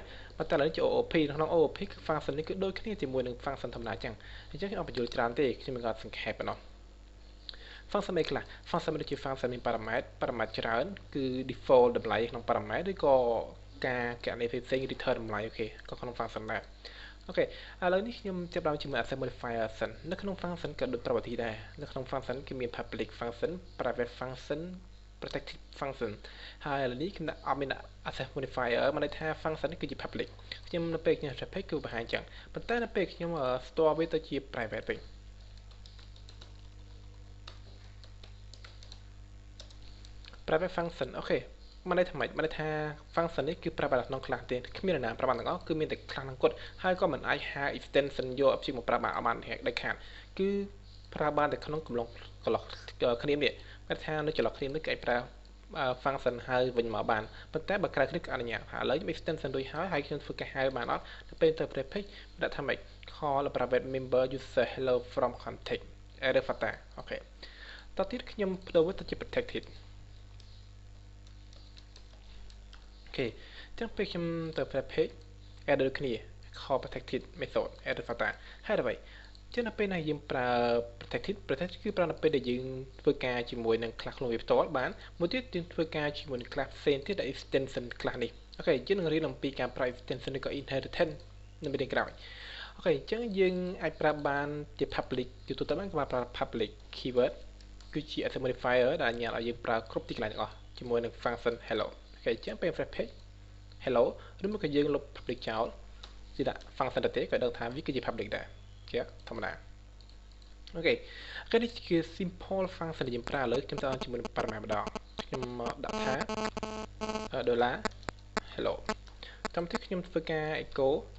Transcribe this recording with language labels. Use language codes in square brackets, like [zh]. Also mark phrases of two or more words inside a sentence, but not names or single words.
[km] ប៉ុន្តែឥឡូវជា OOP ក្នុង OOP គឺ function នេះគឺដូចគ្នាជាមួយនឹង function ធម្មតាអញ្ចឹងខ្ញុំអត់បញ្យល់ច្រើនទេខ្ញុំមានការសង្ខេបប៉ុណ្ណោះ function អីខ្លះ function ដូចជា function មាន parameter ច្រើនគឺ default តម្លៃក្នុង parameter ឬក៏ការកណនីផ្សេងៗ return តម្លៃអូខេក៏ក្នុង function ដែរអូខេឥឡូវនេះខ្ញុំចាប់ដើមជាមួយ [en] asset modifier [km] សិននៅក្នុង function ក៏ដូចប្រវត្តិដែរនៅក្នុង function គឺមាន [en] public function private function protected function [km] ហើយឥឡូវនេះខ្ញុំដាក់អត់មាន [en] asset modifier [km] មកន័យថា function នេះគឺជា public ខ្ញុំនៅពេលខ្ញុំ public គឺបង្ហាញចឹងប៉ុន្តែនៅពេលខ្ញុំ store វាទៅជា private វិញ [en] private function [km] អូខេមិនន័យថាម៉េចមិនន័យថា function នេះគឺប្រើបានក្នុង class ទេគ្មាននរណាប្រើបានទាំងអស់គឺមានតែ class ហ្នឹងគាត់ ហើយក៏មិនអាចហៅ extension យក object មកប្រើបានអត់បានដាច់ខាតគឺប្រើបានតែក្នុងកំឡុងគ្នានេះគេថានៅចន្លោះគ្នានេះគេអាចប្រើ function ហៅវិញមកបានប៉ុន្តែបើក្រៅគ្នាគឺអនុញ្ញាតហើយឥឡូវខ្ញុំ extension រួចហើយខ្ញុំធ្វើការហៅបានអត់ទៅពេលទៅ page ដាក់ថាម៉េច [en] call private member user hello from context error fatal [km] អូខេតទៅទៀតខ្ញុំបដូរវាទៅជា protected អូខេអញ្ចឹងពេលខ្ញុំទៅ page add ដូចគ្នា [en] call protected method add fatal [km] ហើយអ្វីអញ្ចឹងនៅពេលណាយើងប្រើ protected គឺប្រើនៅពេលដែលយើងធ្វើការជាមួយនឹង class ខ្លួនវាផ្ទាល់ បានមួយទៀតយើងធ្វើការជាមួយនឹង class ផ្សេងទៀតដែល extension class នេះអូខេយើងនឹងរៀនអំពីការប្រើ extension ឬក៏ inheritance នៅមេរៀន ក្រោយអូខេអញ្ចឹងយើងអាចប្រើបានជា public ជាទូទៅបានប្រើ public keyword គឺជា [en] asset modifier [km] ដែលអនុញ្ញាតឲ្យយើងប្រើគ្រប់ទីកន្លែងទាំងអស់ជាមួយនឹង [en] function hello [km] អូខេអញ្ចឹងពេល [en] refresh page hello [km] ឬមកក៏យើងលុប public ចោលជាដាក់ function ទៅទេក៏ដឹងថាវាគឺជា public ដែរជាធម្មតាអូខេនេះគឺ [en] simple function [km] ដែលយើងប្រើលើខ្ញុំទៅជាមួយនឹង parameter ម្ដងខ្ញុំដាក់ថា $hello តាមទីខ្ញុំធ្វើការ echo